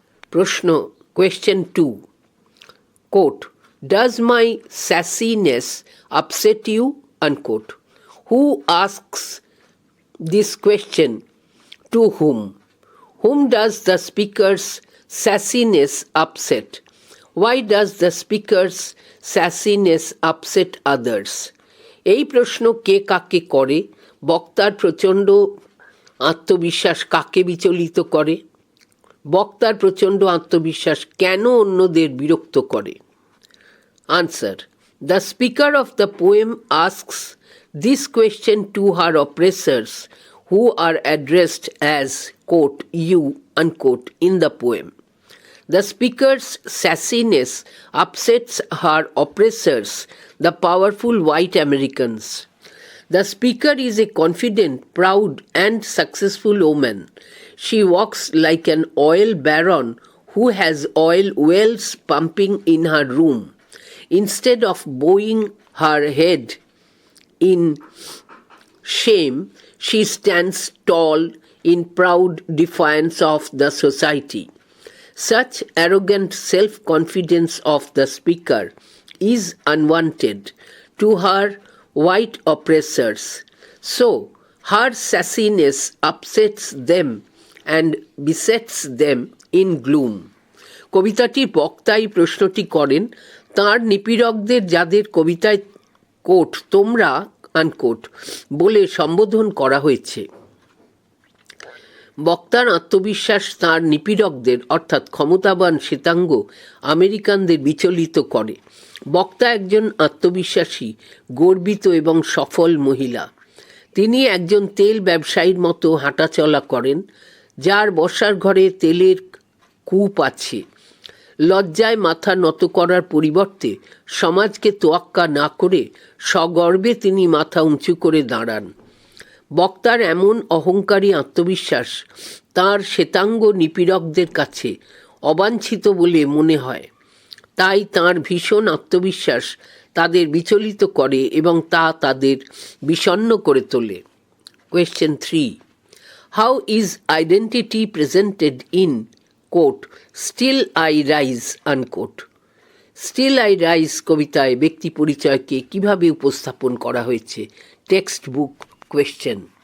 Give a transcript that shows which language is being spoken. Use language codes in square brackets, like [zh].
[en] প্রশ্ন, question 2, quote, does my sassiness upset you, unquote. Who asks this question to whom? Whom does the speaker's sassiness upset? Why does the speaker's sassiness upset others? [bn] এই প্রশ্ন কে কাকে করে? বক্তার প্রচণ্ড আত্মবিশ্বাস কাকে বিচলিত করে? বক্তার প্রচণ্ড আত্মবিশ্বাস কেন অন্যদের বিরক্ত করে? [en] Answer: The speaker of the poem asks this question to her oppressors, who are addressed as, quote, you, unquote, in the poem. The speaker's sassiness upsets her oppressors, the powerful white Americans. The speaker is a confident, proud, and successful woman. She walks like an oil baron who has oil wells pumping in her room. Instead of bowing her head in shame, she stands tall in proud defiance of the society. Such arrogant self-confidence of the speaker is unwanted to her white oppressors. So, her sassiness upsets them and besets them in gloom. [bn] কবিতাটির বক্তাই প্রশ্নটি করেন তাঁর নিপীড়কদের, যাদের কবিতায়, coat, তোমরা, unquote, বলে সম্বোধন করা হয়েছে। বক্তার আত্মবিশ্বাস তাঁর নিপীড়কদের অর্থাৎ ক্ষমতাবান শ্বেতাঙ্গ আমেরিকানদের বিচলিত করে। বক্তা একজন আত্মবিশ্বাসী, গর্বিত এবং সফল মহিলা। তিনি একজন তেল ব্যবসায়ীর মতো হাঁটাচলা করেন। যার বসার ঘরে তেলের কূপ আছে, লজ্জায় মাথা নত করার পরিবর্তে সমাজকে তোয়াক্কা না করে সগর্বে তিনি মাথা উঁচু করে দাঁড়ান। বক্তার এমন অহংকারী আত্মবিশ্বাস তাঁর শ্বেতাঙ্গ নিপীড়কদের কাছে অবাঞ্ছিত বলে মনে হয়। তাই তাঁর ভীষণ আত্মবিশ্বাস তাদের বিচলিত করে এবং তা তাদের বিষণ্ণ করে তোলে। [en] Question 3. How is identity presented in, quote, Still I Rise, unquote? [bn] Still I Rise কবিতায় ব্যক্তি পরিচয়কে কিভাবে উপস্থাপন করা হয়েছে? [en] Textbook question.